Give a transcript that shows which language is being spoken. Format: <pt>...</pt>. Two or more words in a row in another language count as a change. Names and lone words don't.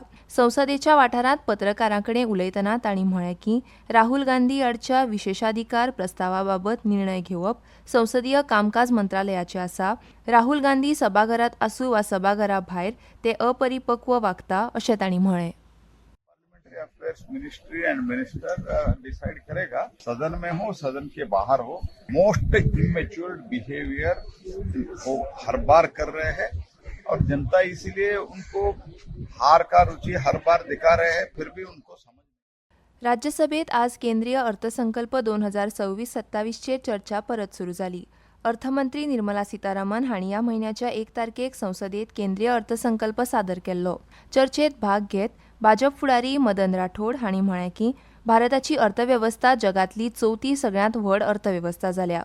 <kok>संसदेच्या वाठारांत पत्रकारांकडेन उलयतना तांणी म्हळें की राहुल गांधी आडच्या विशेषाधिकार प्रस्तावाबाबत निर्णय घेवप संसदीय कामकाज मंत्रालयाचें आसा. राहुल गांधी सभाघरांत आसूं वा सभाघरा भायर ते अपरिपक्व वागता अशें तांणी म्हळें.</kok> <en>affairs ministry and minister</en> <hi>डिसाइड करेगा. सदन में हो, सदन के बाहर हो,</hi> <en>most immatured behaviour</en> <hi>वो हर बार कर रहे हैं और जनता इसीलिए उनको हार का रुचि हर बार दिखा रहे हैं. फिर भी उनको समझ.</hi> <kok>राज्यसभेत आज केंद्रीय अर्थसंकल्प 2026-27 चे चर्चा परत सुरू जाली. अर्थमंत्री निर्मला सीतारामन हांणी ह्या म्हयन्याच्या 1 तारखेक संसदेत केंद्रीय अर्थसंकल्प सादर केल्लो. चर्चेत भाग घेत भाजप फुडारी मदन राठोड हांणी म्हळें की भारताची अर्थवेवस्था जगांतली 4थी सगळ्यांत व्हड अर्थवेवस्था जाल्या.</kok>